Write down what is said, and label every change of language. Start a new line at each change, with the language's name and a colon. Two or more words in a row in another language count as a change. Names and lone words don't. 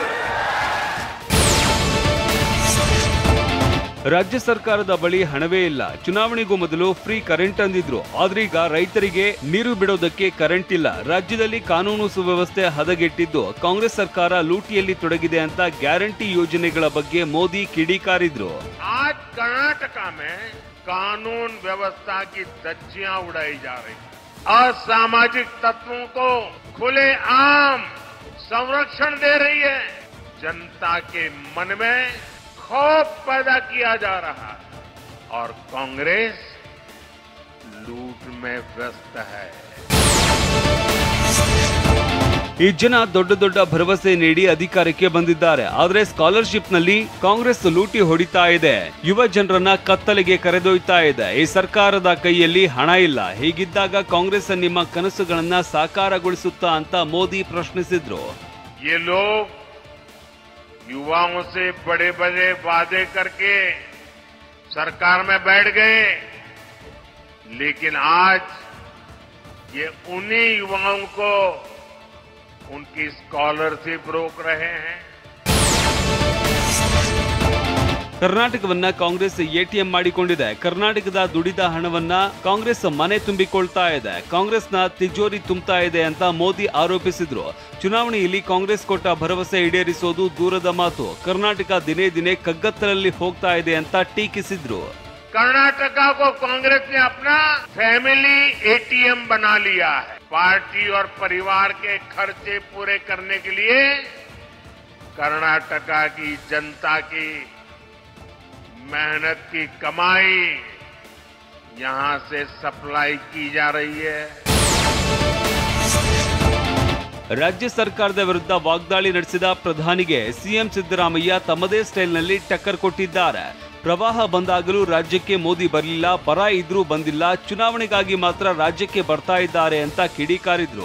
Kannada: ರಾಜ್ಯ ಸರ್ಕಾರದ ಬಳಿ ಹಣವೇ ಇಲ್ಲ. ಚುನಾವಣೆಗೂ ಮೊದಲು
English: free current
Kannada: ಅಂದಿದ್ರು. ಆದ್ರೀಗ ರೈತರಿಗೆ ನೀರು ಬಿಡೋದಕ್ಕೆ ಕರೆಂಟ್ ಇಲ್ಲ. ರಾಜ್ಯದಲ್ಲಿ ಕಾನೂನು ಸುವ್ಯವಸ್ಥೆ ಹದಗೆಟ್ಟಿದ್ದು ಕಾಂಗ್ರೆಸ್ ಸರ್ಕಾರ ಲೂಟಿಯಲ್ಲಿ ತೊಡಗಿದೆ ಅಂತ ಗ್ಯಾರಂಟಿ ಯೋಜನೆಗಳ ಬಗ್ಗೆ ಮೋದಿ ಕಿಡಿಕಾರಿದ್ರು.
Hindi: ಕರ್ನಾಟಕ कानून व्यवस्था की धज्जियां उड़ाई जा रही, असामाजिक तत्वों को खुलेआम संरक्षण दे रही है, जनता के मन में खौफ पैदा किया जा रहा है और कांग्रेस लूट में व्यस्त है.
Kannada: ಈ ಜನ ದೊಡ್ಡ ದೊಡ್ಡ ಭರವಸೆ ನೀಡಿ ಅಧಿಕಾರಕ್ಕೆ ಬಂದಿದ್ದಾರೆ. ಆದ್ರೆ ಸ್ಕಾಲರ್ಶಿಪ್ ನಲ್ಲಿ ಕಾಂಗ್ರೆಸ್ ಲೂಟಿ ಹೊಡಿತಾ ಇದೆ, ಯುವ ಜನರನ್ನ ಕತ್ತಲೆಗೆ ಕರೆದೊಯ್ತಾ ಇದೆ. ಈ ಸರ್ಕಾರದ ಕೈಯಲ್ಲಿ ಹಣ ಇಲ್ಲ. ಹೀಗಿದ್ದಾಗ ಕಾಂಗ್ರೆಸ್ ನಿಮ್ಮ ಕನಸುಗಳನ್ನ ಸಾಕಾರಗೊಳಿಸುತ್ತಾ ಅಂತ ಮೋದಿ ಪ್ರಶ್ನಿಸಿದ್ರು.
Hindi: ये लोग युवाओं से बड़े बड़े वादे करके सरकार में बैठ गए, लेकिन आज ये उन्हीं युवाओं को उनकी स्कॉलरशिप रोक रहे हैं.
Kannada: ಕರ್ನಾಟಕವನ್ನ ಕಾಂಗ್ರೆಸ್ ಎಟಿಎಂ ಮಾಡಿಕೊಂಡಿದೆ. ಕರ್ನಾಟಕದ ದುಡಿದ ಹಣವನ್ನ ಕಾಂಗ್ರೆಸ್ ಮನೆ ತುಂಬಿಕೊಳ್ತಾ ಇದೆ, ಕಾಂಗ್ರೆಸ್ನ ತಿಜೋರಿ ತುಂಬ್ತಾ ಇದೆ ಅಂತ ಮೋದಿ ಆರೋಪಿಸಿದ್ರು. ಚುನಾವಣೆಯಲ್ಲಿ ಕಾಂಗ್ರೆಸ್ ಕೊಟ್ಟ ಭರವಸೆ ಈಡೇರಿಸೋದು ದೂರದ ಮಾತು. ಕರ್ನಾಟಕ ದಿನೇ ದಿನೇ ಕಗ್ಗತ್ತಲಲ್ಲಿ ಹೋಗ್ತಾ ಇದೆ ಅಂತ ಟೀಕಿಸಿದ್ರು.
Hindi: कर्नाटक को कांग्रेस ने अपना
English: family ATM
Hindi: बना लिया है. पार्टी और परिवार के खर्चे पूरे करने के लिए कर्नाटक की जनता की मेहनत की कमाई यहां से सप्लाई की जा रही है.
Kannada: ರಾಜ್ಯ ಸರ್ಕಾರದ ವಿರುದ್ಧ ವಾಗ್ದಾಳಿ ನಡೆಸಿದ ಪ್ರಧಾನಿಗೆ ಸಿಎಂ ಸಿದ್ದರಾಮಯ್ಯ ತಮ್ಮದೇ ಸ್ಟೈಲ್ನಲ್ಲಿ ಟಕ್ಕರ್ ಕೊಟ್ಟಿದ್ದಾರೆ. ಪ್ರವಾಹ ಬಂದಾಗಲೂ ರಾಜ್ಯಕ್ಕೆ ಮೋದಿ ಬರಲಿಲ್ಲ, ಬರ ಇದ್ರೂ ಬಂದಿಲ್ಲ, ಚುನಾವಣೆಗಾಗಿ ಮಾತ್ರ ರಾಜ್ಯಕ್ಕೆ ಬರ್ತಾ ಇದ್ದಾರೆ ಅಂತ ಕಿಡಿಕಾರಿದ್ರು.